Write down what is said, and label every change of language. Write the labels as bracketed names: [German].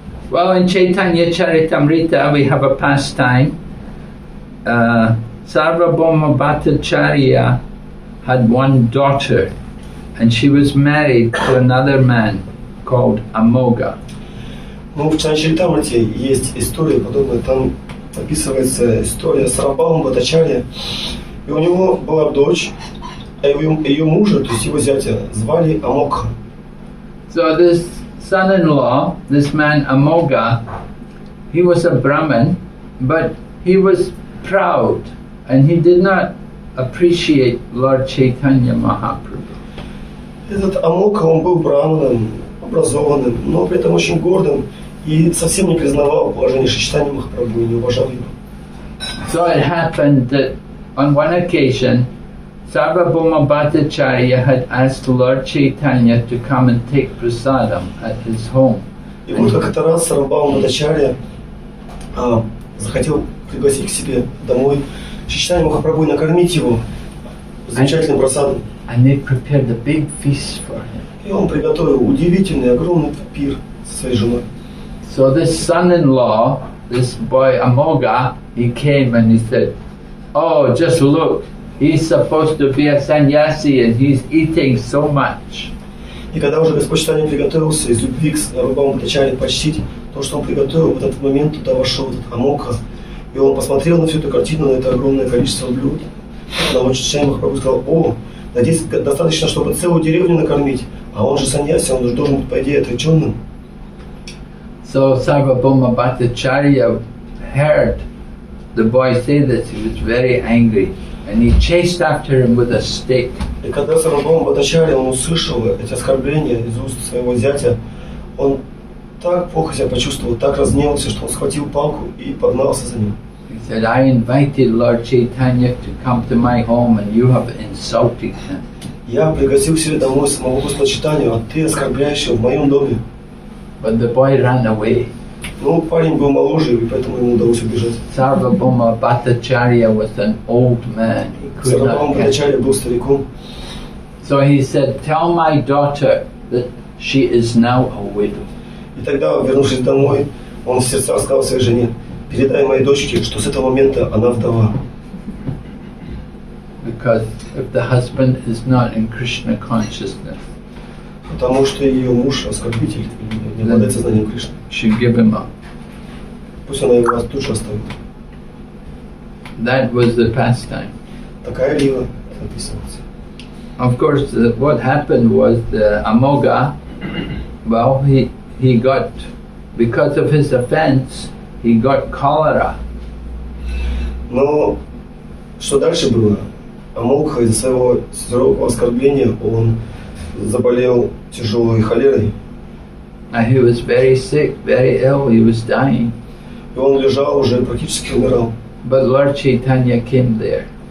[English] Well, in Chaitanya Charitamrita we have a pastime. Sarvabhauma Bhattacharya had one daughter, and she was married to another man called Amoga. [Russian] Ну, в Чаритамрите есть история подобная. Там описывается история Сарвабхаума Бхаттачарьи. И у него была дочь, а ее мужа, то есть его зятя, звали Амокха. [English] So this son-in-law, this man Amoga, he was a Brahmin, but he was proud and he did not appreciate Lord Chaitanya Mahaprabhu. [Russian] Этот Амокха, он был браманом, образованным, но при этом очень гордым и совсем не признавал положение Чайтаньи Махапрабху и не уважал его. [English] So it happened that on one occasion, Sarvabhauma Bhattacharya had asked Lord Chaitanya to come and take prasadam at his home. [Russian] И вот как-то раз Сарвабхаума Бхаттачарья захотел пригласить к себе домой Чайтанью Махапрабху и накормить его замечательным просадом. [English] And they prepared a big feast for him. [Russian] И он приготовил удивительный, огромный пир со своей женой. [English] So this son-in-law, this boy Amoga, he came and he said, "Oh, just look, he's supposed to be a sannyasi and he's eating so much." [Russian] И когда уже Господь Чайтанья приготовился из любви к Сарвабхауме Бхаттачарье почтить то, что он приготовил, в этот момент туда вошел этот Амокха, и он посмотрел на всю эту картину, на это огромное количество блюд. Когда Чайтанья Махапрабху сказал: "О, да здесь достаточно, чтобы целую деревню накормить, а он же саньяси, он же должен быть, по идее, отреченным." [English] So Sarvabhauma Bhattacharya heard the boy say this. He was very angry and he chased after him with a stick. [Russian] И когда Сарвабхаума Бхаттачарья, он услышал эти оскорбления из уст своего зятя, он так плохо себя почувствовал, так разгневался, что он схватил палку и погнался за ним. [English] He said, "I invited Lord Chaitanya to come to my home and you have insulted him." [Russian] Я пригласил к себе домой самого Господа Чайтанью, а ты оскорбляешь его в моем доме. [English] But the boy ran away. [Russian] Ну, парень был моложе, и поэтому ему удалось убежать. [English] Sarvabhauma Bhattacharya was an old man. He could [Russian] Сарвабхаума [English] not catch. [Russian] Бхаттачарья был стариком. [English] So he said, "Tell my daughter that she is now a widow." [Russian] И тогда, вернувшись домой, он в сердцах сказал своей жене: "Передай моей дочке, что с этого момента она вдова." [English] Because if the husband is not in Krishna consciousness, [Russian] Потому что ее муж оскорбитель, не обладает сознанием Кришны. [English] she give him up. [Russian] Пусть она его тут же оставит. [English] That was the pastime. [Russian] Такая лива описывается. [English] Of course, what happened was the Amoga, well, he got, because of his offense, he got cholera. [Russian] Но что дальше было? Амокха из-за своего сурового оскорбления он заболел тяжелой холерой. [English] And he was very sick, very ill, he was dying. [Russian] И он лежал, уже практически умирал. [English] But Lord Chaitanya came there.